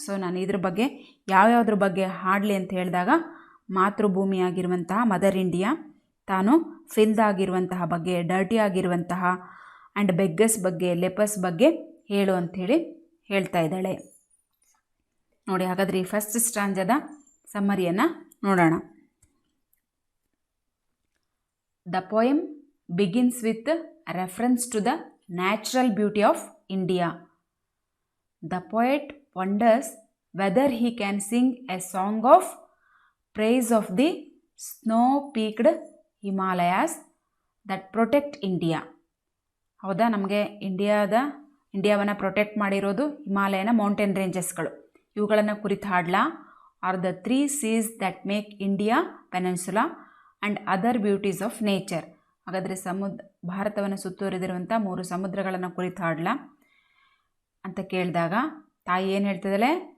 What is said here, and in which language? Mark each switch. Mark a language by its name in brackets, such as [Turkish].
[Kannada] So ನಾನು ಇದ್ರ ಬಗ್ಗೆ ಯಾವ್ಯಾವ್ದ್ರ ಬಗ್ಗೆ ಹಾಡಲಿ ಅಂತ ಹೇಳಿದಾಗ ಮಾತೃಭೂಮಿಯಾಗಿರುವಂತಹ ಮದರ್ ಇಂಡಿಯಾ ತಾನು ಫಿಲ್ದ್ ಆಗಿರುವಂತಹ ಬಗ್ಗೆ, ಡರ್ಟಿ ಆಗಿರುವಂತಹ ಆ್ಯಂಡ್ ಬೆಗ್ಗಸ್ ಬಗ್ಗೆ, ಲೆಪರ್ಸ್ ಬಗ್ಗೆ ಹೇಳು ಅಂಥೇಳಿ ಹೇಳ್ತಾ ಇದ್ದಾಳೆ. ನೋಡಿ, ಹಾಗಾದರೆ ಈ ಫಸ್ಟ್ ಸ್ಟ್ರಾಂಜದ ಸಮ್ಮರಿಯನ್ನು ನೋಡೋಣ. [English] The poem begins with reference to the natural beauty of India. The poet wonders whether he can sing a song of praise of the snow-peaked Himalayas that protect India. [Kannada] ಹೌದಾ? ನಮಗೆ ಇಂಡಿಯಾವನ್ನು ಪ್ರೊಟೆಕ್ಟ್ ಮಾಡಿರೋದು ಹಿಮಾಲಯನ mountain ರೇಂಜಸ್ಗಳು. ಇವುಗಳನ್ನು ಕುರಿತು ಹಾಡ್ಲಾ. [English] Are the 3 seas that make India peninsula and other beauties of nature. [Kannada] ಹಾಗಾದರೆ ಭಾರತವನ್ನು ಸುತ್ತುವರಿದಿರುವಂಥ 3 ಸಮುದ್ರಗಳನ್ನು ಕುರಿತು ಹಾಡ್ಲಾ ಅಂತ ಕೇಳಿದಾಗ ತಾಯಿ ಏನು ಹೇಳ್ತಿದ್ದಾಳೆ?